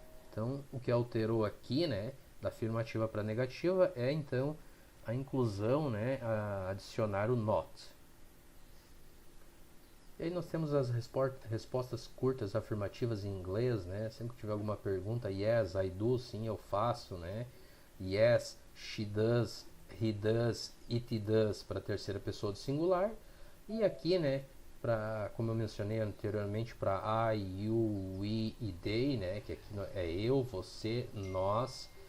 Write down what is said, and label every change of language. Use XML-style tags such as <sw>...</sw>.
<pt>Então, o que alterou aqui, né, da afirmativa para a negativa é, então, a inclusão, né, a adicionar o not. E aí nós temos as respostas curtas afirmativas em inglês, né? Sempre que tiver alguma pergunta,</pt> <en>yes, I do,</en> <pt>sim, eu faço, né?</pt> <en>Yes, she does, he does, it does</en> <pt>para a terceira pessoa do singular. E aqui, né, como eu mencionei anteriormente, para I, you, we e they, né, que aqui é eu, você, nós</pt>